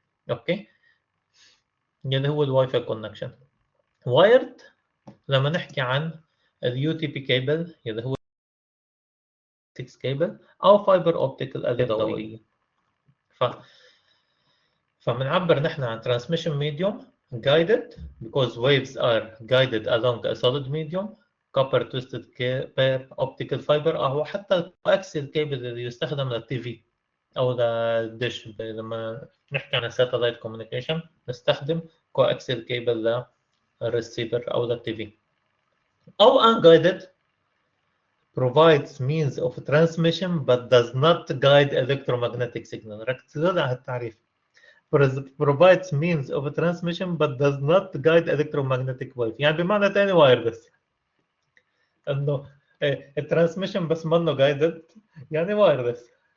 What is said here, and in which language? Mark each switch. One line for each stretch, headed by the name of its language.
Arabic: اوكي، اللي هو الواي فاي كونكشن. وايرد لما نحكي عن اليو تي بي كيبل اللي هو 6 كيبل او فايبر اوبتيك الضوئيه. فبنعبر نحن عن
English: transmission medium guided because waves are guided along a solid medium copper twisted pair optical fiber
Arabic: او حتى الكواكسيال كيبل اللي يستخدم للتي في او للدش. لما نحكي عن satellite communication نستخدم كواكسيال كيبل للريسيفر او للتي في.
English: او unguided provides means of transmission but does not guide electromagnetic signal.
Arabic: ركزوا على التعريف.
English: provides means of transmission but does not guide electromagnetic wave،
Arabic: يعني بمعنى ثاني وايرلس انه الترانسميشن بس منه guided يعني وايرلس.